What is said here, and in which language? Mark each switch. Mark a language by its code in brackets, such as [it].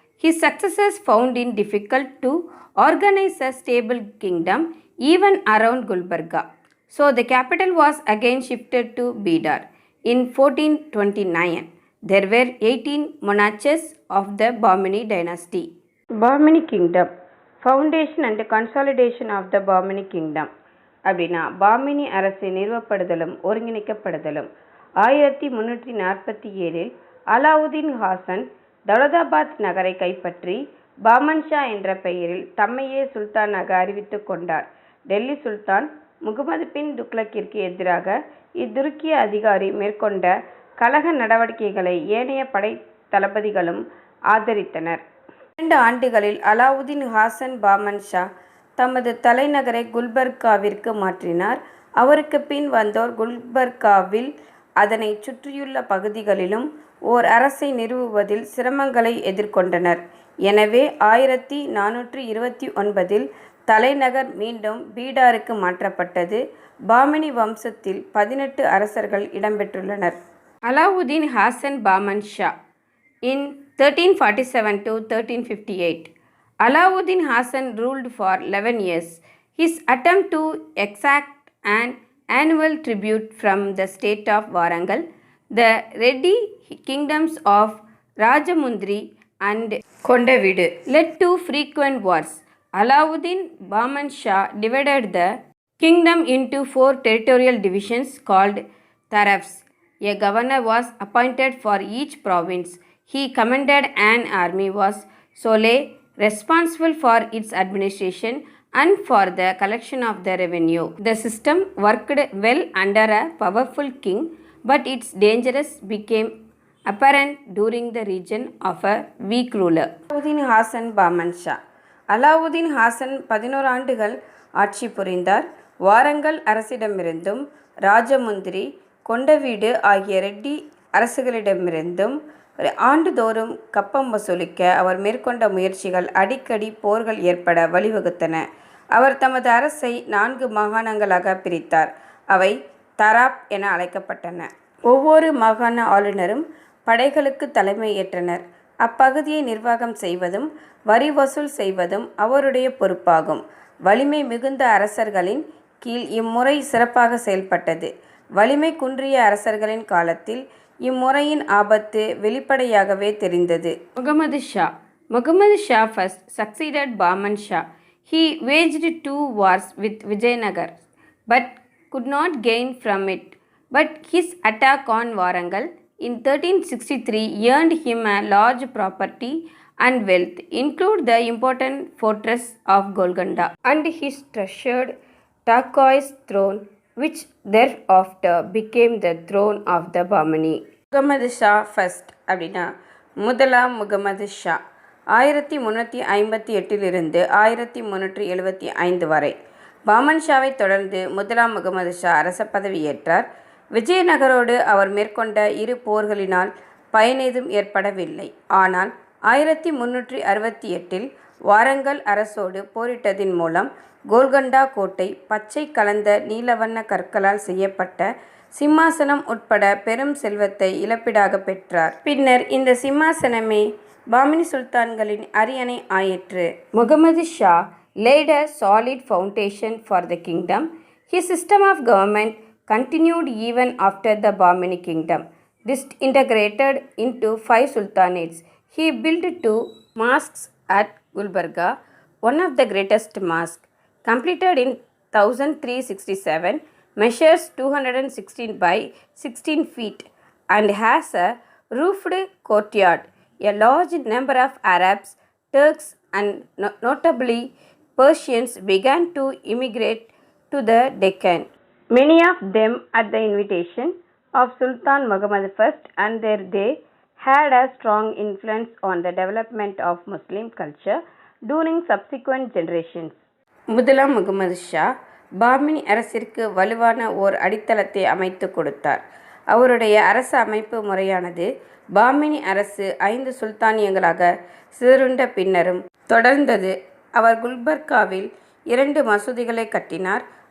[en] His successors found it difficult to organize a stable kingdom even around Gulbarga. So the capital was again shifted to Bidar. In 1429, there were 18 monarchs of the Bahmani dynasty. Bahmani Kingdom. Foundation and consolidation of the Bahmani Kingdom. [ta] அப்படின்னா பாமினி அரசு நிறுவப்படுதலும் ஒருங்கிணைக்கப்படுதலும் 1347 அலாவுதீன் ஹாசன் தௌலதாபாத் நகரை கைப்பற்றி பாமன் ஷா என்ற பெயரில் தம்மையே சுல்தானாக அறிவித்துக் கொண்டார். டெல்லி சுல்தான் முகமது பின் துக்ளக்கிற்கு எதிராக இத்துருக்கிய அதிகாரி மேற்கொண்ட கலக நடவடிக்கைகளை ஏனைய படை தளபதிகளும் ஆதரித்தனர். 2 ஆண்டுகளில் அலாவுதீன் ஹாசன் பாமன் ஷா தமது தலைநகரை குல்பர்காவிற்கு மாற்றினார். அவருக்கு பின் வந்தோர் குல்பர்காவில் அதனை சுற்றியுள்ள பகுதிகளிலும் ஓர் அரசை நிறுவுவதில் சிரமங்களை எதிர்கொண்டனர். எனவே 1429 தலைநகர் மீண்டும் பீடாருக்கு மாற்றப்பட்டது. பாமினி வம்சத்தில் 18 அரசர்கள் இடம்பெற்றுள்ளனர். [en] Alauddin Hasan Bahman Shah in 1347 to 1358. Alauddin Hasan ruled for 11 years. His attempt to exact an annual tribute from the state of Warangal, the Reddy kingdoms of Rajamundry and Kondavidu led to frequent wars. Alauddin Bahman Shah divided the kingdom into 4 territorial divisions called Tarafs. A governor was appointed for each province. He commanded an army was solely responsible for its administration and for the collection of the revenue. The system worked well under a powerful king, but its dangers became apparent during the reign of a weak ruler. Alauddin Hasan Bahman Shah. [ta] Alauddin Haasan 11 ஆண்டுகள் ஆட்சி புரிந்தார். வாரங்கல் அரசிடமிருந்தும் ராஜமுந்திரி, கொண்டவீடு ஆகிய ரெட்டி அரசுகளிடமிருந்தும் ஆண்டுதோறும் கப்பம் வசூலிக்க அவர் மேற்கொண்ட முயற்சிகள் அடிக்கடி போர்கள் ஏற்பட வழிவகுத்தன. அவர் தமது அரசை 4 மாகாணங்களாக பிரித்தார். அவை தராப் என அழைக்கப்பட்டன. ஒவ்வொரு மாகாண ஆளுநரும் படைகளுக்கு தலைமை ஏற்றனர். அப்பகுதியை நிர்வாகம் செய்வதும் வரி வசூல் செய்வதும் அவருடைய பொறுப்பாகும். வலிமை மிகுந்த அரசர்களின் கீழ் இம்முறை சிறப்பாக செயல்பட்டது. வலிமை குன்றிய அரசர்களின் காலத்தில் இம்முறையின் ஆபத்து வெளிப்படையாகவே தெரிந்தது. [en] Muhammad Shah. Muhammad Shah first succeeded Bahman Shah. He waged 2 wars with Vijayanagar but could not gain from it. But his attack on Warangal in 1363 earned him a large property and wealth, including the important fortress of Golconda and his treasured turquoise throne, which thereafter became the throne of the Bahmani. [ta] Mohammed Shah first அப்படின்னா முதலாம் முகமது ஷா 1358 1375 வரை. பாமன் ஷாவை தொடர்ந்து முதலாம் முகமது ஷா அரச பதவியேற்றார். விஜயநகரோடு அவர் மேற்கொண்ட 2 போர்களினால் பயனேதும் ஏற்படவில்லை. ஆனால் 1368 வாரங்கல் அரசோடு போரிட்டதின் மூலம் கோல்கொண்டா கோட்டை பச்சை கலந்த நீலவண்ண கற்களால் செய்யப்பட்ட சிம்மாசனம் உட்பட பெரும் செல்வத்தை இழப்பீடாக பெற்றார். பின்னர் இந்த சிம்மாசனமே பாமினி சுல்தான்களின் அரியணை ஆயிற்று. [en] Muhammad Shah laid a solid foundation for the kingdom. His system of government continued even after the Bahmani kingdom disintegrated into 5 sultanates. He built 2 Mosques at Gulbarga, one of the greatest mosques, completed in 1367, measures 216 by 16 feet and has a roofed courtyard. A large number of Arabs, Turks, and notably Persians began to immigrate to the Deccan, many of them at the invitation of Sultan Muhammad I, and they had a strong influence on the development of Muslim culture during subsequent generations. [ta] முதலாம் முகமது ஷா பாமினி அரசிற்கு வலுவான ஓர் அடித்தளத்தை அமைத்து கொடுத்தார். அவருடைய அரச அமைப்பு முறையானது பாமினி அரசு 5 சுல்தானியங்களாக சிதறுண்ட பின்னரும் தொடர்ந்தது. அவர் குல்பர்காவில் 2 மசூதிகளை கட்டினார்.